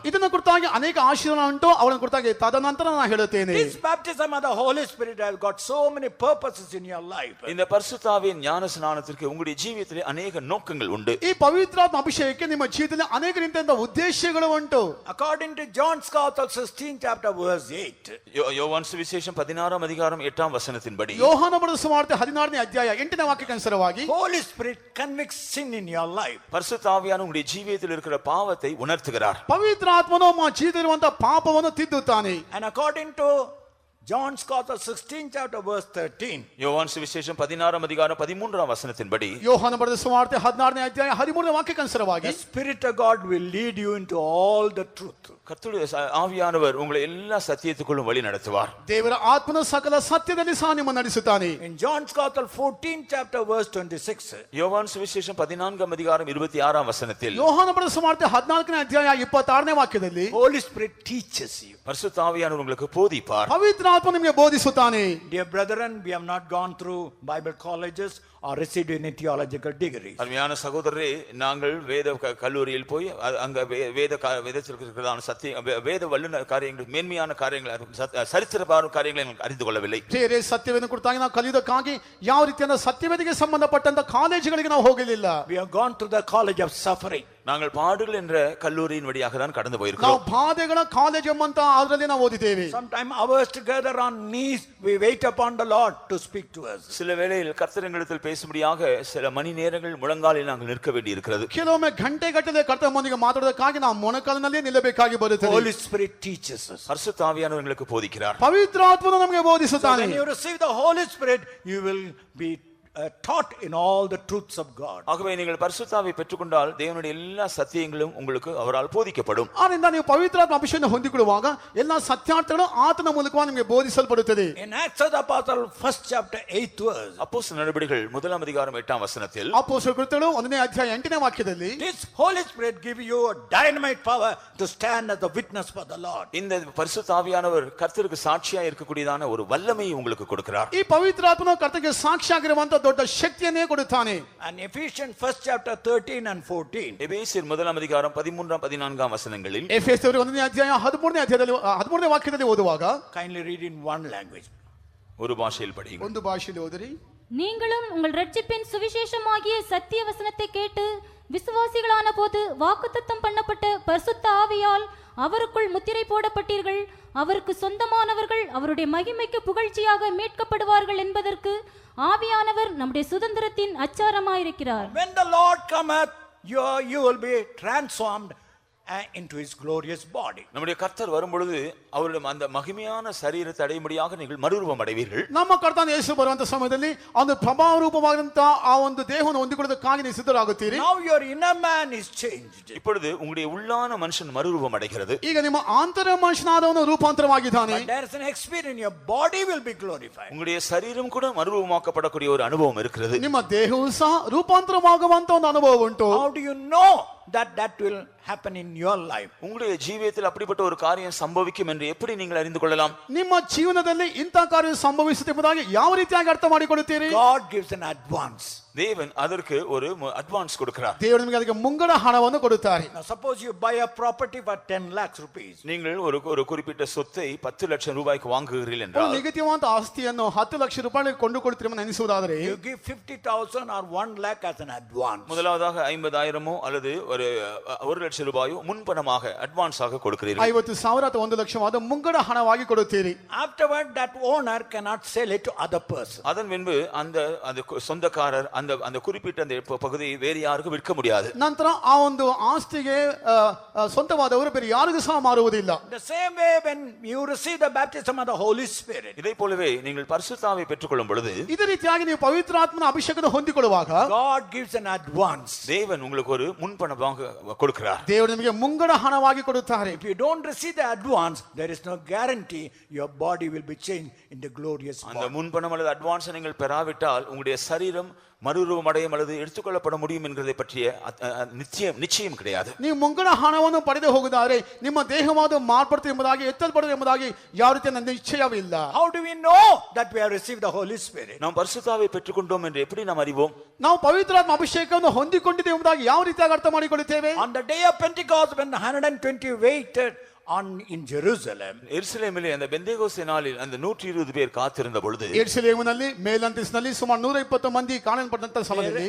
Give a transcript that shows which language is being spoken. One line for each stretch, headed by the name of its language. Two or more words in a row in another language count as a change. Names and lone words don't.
Kannada: ಇದನ್ನು ಕುರಿತಾಗಿ ಅನೇಕ ಆಶೀರ್ವಾದ ಉಂಟು, ಅವನ ಕುರಿತಾಗಿ ತದನಂತರ ನಾನು ಹೇಳುತ್ತೇನೆ.
English: This baptism of the Holy Spirit has got so many purposes in your life.
Tamil: இந்த பரிசுத்தாவின் ஞானஸ்நானத்திற்கு உங்களுடைய ஜீவிதத்திலே அநேக நோக்கங்கள் உண்டு.
Kannada: ಈ ಪವಿತ್ರಾತ್ಮ ಅಭಿಷೇಕಕ್ಕೆ ನಿಮ್ಮ ಜೀವಿತದಲ್ಲಿ ಅನೇಕ ರೀತಿಯ ಉದ್ದೇಶಗಳು ಉಂಟು.
English: According to John's Gospel 16 chapter verse 8.
Tamil: யோவான் சுவிசேஷம் 16 அதிகாரம் 8 வசனத்தின்படி,
Kannada: ಯೋಹಾನ ಬರೆದ ಸುವಾರ್ತೆ 16ನೇ ಅಧ್ಯಾಯ 8ನೇ ವಾಕ್ಯಕ್ಕೆ ಅನುಸಾರವಾಗಿ,
English: Holy Spirit convicts sin in your life.
Tamil: பரிசுத்தாவியான உங்களுடைய ஜீவிதத்தில் இருக்கிற பாவத்தை உணர்த்துகிறார்.
Kannada: ಪವಿತ್ರಾತ್ಮನು ನಿಮ್ಮ ಜೀವಿತದಲ್ಲಿರುವಂತ ಪಾಪವನ್ನು ತಿದ್ದುತ್ತಾನೆ.
English: And according to John's Gospel 16 chapter verse 13.
Tamil: யோவான் சுவிசேஷம் 16 அதிகாரம் 13 வசனத்தின்படி,
Kannada: ಯೋಹಾನ ಬರೆದ ಸುವಾರ್ತೆ 16ನೇ ಅಧ್ಯಾಯ 13ನೇ ವಾಕ್ಯಕ್ಕೆ ಅನುಸಾರವಾಗಿ,
English: The Spirit of God will lead you into all the truth.
Tamil: கர்த்தருடைய ஆவியானவர் உங்களை எல்லா சத்தியத்துக்குள்ளும் வழி நடத்துவார்.
Kannada: ದೇವರ ಆತ್ಮನು ಸಕಲ ಸತ್ಯದಲ್ಲಿ ಸಹ ನಿಮ್ಮನ್ನು ನಡೆಸುತ್ತಾನೆ.
English: In John's Gospel 14 chapter verse 26.
Tamil: யோவான் சுவிசேஷம் 14 அதிகாரம் 26 வசனத்தில்,
Kannada: ಯೋಹಾನ ಬರೆದ ಸುವಾರ್ತೆ 14ನೇ ಅಧ್ಯಾಯ 26ನೇ ವಾಕ್ಯದಲ್ಲಿ,
English: Holy Spirit teaches you.
Tamil: பரிசுத்த ஆவியானவர் உங்களுக்கு போதிப்பார்.
Kannada: ಪವಿತ್ರ ಆತ್ಮ ನಿಮಗೆ ಬೋಧಿಸುತ್ತಾನೆ.
English: Dear brethren, we have not gone through Bible colleges or received any theological degrees.
Tamil: அருமையான சகோதரரே, நாங்கள் வேத கல்லூரியில் போய் அங்க வேதத்தில் இருக்கிறதான சத்திய வேத வல்லுநர் காரியங்கள், மேன்மையான காரியங்கள், சரித்திரபார காரியங்களை அறிந்து கொள்ளவில்லை.
Kannada: ಬೇರೆ ಸತ್ಯವನ್ನು ಕುರಿತಾಗಿ ನಾವು ಕಲಿಯುವುದಕ್ಕಾಗಿ ಯಾವ ರೀತಿಯ ಸತ್ಯವೇದಿಗೆ ಸಂಬಂಧಪಟ್ಟಂತ ಕಾಲೇಜುಗಳಿಗೆ ನಾವು ಹೋಗಲಿಲ್ಲ.
English: We have gone through the college of suffering.
Tamil: நாங்கள் பாடுகள் என்ற கல்லூரியின் வழியாக தான் கடந்து
Kannada: ನಾವು
Tamil: போயிருக்கிறோம்.
Kannada: ಬಾಧೆಗಳ ಕಾಲೇಜ್ ಎಂಬಂತ ಅದರಲ್ಲಿ ನಾವು ಓದಿದ್ದೇವೆ.
English: Sometime hours together on knees we wait upon the Lord to speak to us.
Tamil: சில வேளையில் கர்த்தரிடத்தில் பேசும்படியாக சில மணி நேரங்கள் முழங்காலில் நாங்கள் நிற்க வேண்டி இருக்கிறது.
Kannada: ಕೆಲವೊಮ್ಮೆ ಗಂಟೆಗಟ್ಟಲೆ ಕರ್ತನೊಂದಿಗೆ ಮಾತಾಡೋದಕ್ಕಾಗಿ ನಾವು ಮೊಣಕಾಲಿನಲ್ಲಿ ನಿಲ್ಲಬೇಕಾಗಿ ಬರುತ್ತದೆ.
English: Holy Spirit teaches us.
Tamil: பரிசுத்த ஆவியானவர் எங்களுக்கு போதிக்கிறார்.
Kannada: ಪವಿತ್ರಾತ್ಮನು ನಮಗೆ
English: So
Kannada: ಬೋಧಿಸುತ್ತಾನೆ.
English: when you receive the Holy Spirit, you will be taught in all the truths of God.
Tamil: ஆகவே நீங்கள் பரிசுத்தாவை பெற்றுக்கொண்டால் தேவனுடைய எல்லா சத்தியங்களும் உங்களுக்கு அவரால் போதிக்கப்படும்.
Kannada: ಆದ್ದರಿಂದ ನೀವು ಪವಿತ್ರಾತ್ಮ ಅಭಿಷೇಕವನ್ನು ಹೊಂದಿಕೊಳ್ಳುವಾಗ ಎಲ್ಲಾ ಸತ್ಯಾರ್ಥಗಳು ಆತನ ಮೂಲಕವಾಗಿ ನಿಮಗೆ ಬೋಧಿಸಲ್ಪಡುತ್ತದೆ.
English: In Acts of the Apostle 1st chapter 8th verse.
Tamil: அப்போஸ்தலர் நடபடிகள் 1 அதிகாரம் 8 வசனத்தில்,
Kannada: ಅಪೊಸ್ತಲರ ಕೃತ್ಯಗಳು 1ನೇ ಅಧ್ಯಾಯ 8ನೇ ವಾಕ್ಯದಲ್ಲಿ,
English: This Holy Spirit give you a dynamite power to stand as a witness for the Lord.
Tamil: இந்த பரிசுத்த ஆவியானவர் கர்த்தருக்கு சாட்சியா இருக்கக்கூடியதான ஒரு வல்லமையை உங்களுக்கு கொடுக்கிறார்.
Kannada: ಈ ಪವಿತ್ರಾತ್ಮನು ಕರ್ತನಿಗೆ ಸಾಕ್ಷಿಯಾಗಿರುವಂತ ದೊಡ್ಡ ಶಕ್ತಿಯನ್ನೇ ಕೊಡುತ್ತಾನೆ.
English: And Ephesians 1st chapter 13 and 14.
Tamil: எபேசியர் 1 அதிகாரம் 13 14 வசனங்களில்,
Kannada: ಎಫೆಸರು 1ನೇ ಅಧ್ಯಾಯ 13ನೇ ಅಧ್ಯಾಯದಲ್ಲಿ 13ನೇ ವಾಕ್ಯದಲ್ಲಿ ಓದುವಾಗ,
English: Kindly read in one language.
Tamil: ஒரு பாஷையில் படியுங்கள்.
Kannada: ಒಂದು ಭಾಷೆಯಲ್ಲಿ ಓದಿರಿ.
Tamil: நீங்களும் உங்கள் ரட்சிப்பின் சுவிசேஷமாகிய சத்திய வசனத்தை கேட்டு விசுவாசிகளான போது வாக்குத்தத்தம் பண்ணப்பட்ட பரிசுத்த ஆவியால் அவருக்குள் முத்திரை போடப்பட்டீர்கள். அவருக்கு சொந்தமானவர்கள் அவருடைய மகிமைக்கு புகழ்ச்சியாக மீட்கப்படுவார்கள் என்பதற்கு ஆவியானவர் நம்முடைய சுதந்திரத்தின் அச்சாரமாயிருக்கிறார்.
English: When the Lord cometh, you will be transformed into his glorious body.
Tamil: நம்முடைய கர்த்தர் வரும்பொழுது அவருடைய அந்த மகிமையான சரீரத்தை அடையும்படியாக நீங்கள் மறுரூபம் அடைவீர்கள்.
Kannada: ನಮ್ಮ ಕರ್ತನಾದ ಯೇಸು ಬರುವಂತ ಸಮಯದಲ್ಲಿ ಒಂದು ಪ್ರಭಾವ ರೂಪವಾದಂತ ಆ ಒಂದು ದೇಹವನ್ನು ಹೊಂದಿಕೊಳ್ಳೋದಕ್ಕಾಗಿ ನೀವು ಸಿದ್ಧರಾಗುತ್ತೀರಿ.
English: Now your inner man is changed.
Tamil: இப்பொழுது உங்களுடைய உள்ளான மனுஷன் மறுரூபம் அடைகிறது.
Kannada: ಈಗ ನಿಮ್ಮ ಆಂತರ ಮನುಷ್ಯನಾದವನು ರೂಪಾಂತರವಾಗಿದ್ದಾನೆ.
English: But there is an experience, your body will be glorified.
Tamil: உங்களுடைய சரீரம் கூட மறுரூபமாக்கப்படக்கூடிய ஒரு அனுபவம் இருக்கிறது.
Kannada: ನಿಮ್ಮ ದೇಹವು ಸಹ ರೂಪಾಂತರವಾಗುವಂತ ಒಂದು ಅನುಭವ ಉಂಟು.
English: How do you know that will happen in your life?
Tamil: உங்களுடைய ஜீவியத்தில் அப்படிப்பட்ட ஒரு காரியம் சம்பவிக்கும் என்று எப்படி நீங்கள் அறிந்து கொள்ளலாம்?
Kannada: ನಿಮ್ಮ ಜೀವನದಲ್ಲಿ ಇಂಥ ಕಾರ್ಯ ಸಂಭವಿಸುತ್ತೆ ಎಂಬುದಾಗಿ ಯಾವ ರೀತಿಯಾಗಿ ಅರ್ಥ ಮಾಡಿಕೊಳ್ಳುತ್ತೀರಿ?
English: God gives an advance.
Tamil: தேவன் அதற்கு ஒரு அட்வான்ஸ் கொடுக்கிறார்.
Kannada: ದೇವರು ನಿಮಗೆ ಅದಕ್ಕೆ ಮುಂಗಡ ಹಣವನ್ನು ಕೊಡುತ್ತಾರೆ.
English: Now suppose you buy a property for 10 lakhs rupees.
Tamil: நீங்கள் ஒரு குறிப்பிட்ட சொத்தை 10
Kannada: ಲಕ್ಷ ರೂಪಾಯಿಗೆ
Tamil: வாங்குகிறீர்கள் என்றால்
Kannada: ನಿಗದಿಯಾದ ಆಸ್ತಿಯನ್ನು 10 ಲಕ್ಷ ರೂಪಾಯಿಗೆ ಕೊಂಡುಕೊಳ್ಳುತ್ತೀರಿ ಎಂದು ನೆನೆಸುವುದಾದರೆ
English: you give 50,000 or 1 lakh as an advance.
Tamil: முதலாவதாக 50,000 அல்லது ஒரு
Kannada: 1 ಲಕ್ಷ ರೂಪಾಯಿ ಮುನ್ಪಣமாக ಅಡ್ವಾನ್ಸ್ ಆಗಿ ಕೊಡುತ್ತೀರಿ. 50,000 ಅಥವಾ 1 ಲಕ್ಷವಾದ ಮುಂಗಡ ಹಣವಾಗಿ ಕೊಡುತ್ತೀರಿ.
English: Afterward that owner cannot sell it to other person.
Tamil: அதன் பின்பு அந்த சொந்தக்காரர் அந்த குறிப்பிட்ட அந்த பகுதியை வேறு யாருக்கும் விற்க முடியாது.
Kannada: ನಂತರ ಆ ಒಂದು ಆಸ್ತಿಗೆ ಸ್ವಂತವಾದವರು ಬೇರೆ ಯಾರಿಗೂ ಸಹ ಮಾರುವುದಿಲ್ಲ.
English: The same way when you receive the baptism of the Holy Spirit,
Tamil: இதை போலவே நீங்கள் பரிசுத்தாவை பெற்றுக்கொள்ளும் பொழுது
Kannada: ಇದೇ ರೀತಿಯಾಗಿ ನೀವು ಪವಿತ್ರಾತ್ಮನ ಅಭಿಷೇಕದ ಹೊಂದಿಕೊಳ್ಳುವಾಗ
English: God gives an advance.
Tamil: தேவன் உங்களுக்கு ஒரு முன்பணமாக கொடுக்கிறார்.
Kannada: ದೇವರು ನಿಮಗೆ ಮುಂಗಡ ಹಣವಾಗಿ ಕೊಡುತ್ತಾರೆ.
English: If you don't receive the advance, there is no guarantee your body will be changed in the glorious
Tamil: அந்த
English: body.
Tamil: முன்பணம் அல்லது அட்வான்ஸ் நீங்கள் பெறாவிட்டால் உங்களுடைய சரீரம் மறுரூபம் அடையும் அல்லது எடுத்துக்கொள்ளப்பட முடியும் என்கிறதை பற்றிய நிச்சயம் கிடையாது.
Kannada: ನೀವು ಮುಂಗಡ ಹಣವನ್ನು ಪಡೆದು ಹೋಗುತ್ತಾರೆ ನಿಮ್ಮ ದೇಹವಾದ ಮಾರ್ಪಡುತ್ತೆ ಎಂಬುದಾಗಿ ಎತ್ತಲ್ಪಡುತ್ತೆ ಎಂಬುದಾಗಿ ಯಾವ ರೀತಿಯ ನಿಶ್ಚಯವಿಲ್ಲ.
English: How do we know that we have received the Holy Spirit?
Tamil: நாம் பரிசுத்தாவை பெற்றுக்கொண்டோம் என்று எப்படி நாம் அறிவோம்?
Kannada: ನಾವು ಪವಿತ್ರಾತ್ಮ ಅಭಿಷೇಕವನ್ನು ಹೊಂದಿಕೊಂಡಿದ್ದೇವೆ ಎಂಬುದಾಗಿ ಯಾವ ರೀತಿಯಾಗಿ ಅರ್ಥ ಮಾಡಿಕೊಳ್ಳುತ್ತೇವೆ?
English: On the day of Pentecost, when 120 waited in Jerusalem,
Tamil: எருசலேமிலே அந்த பெந்தேகோஸ்தே நாளில் அந்த 120 பேர் காத்திருந்த பொழுது
Kannada: ಯೆರೂಸಲೇಮಿನಲ್ಲಿ ಮೇಲಂತಸ್ತಿನಲ್ಲಿ ಸುಮಾರು 120 ಮಂದಿ ಕಾಣಲ್ಪಟ್ಟಂತ ಸಮಯದಲ್ಲಿ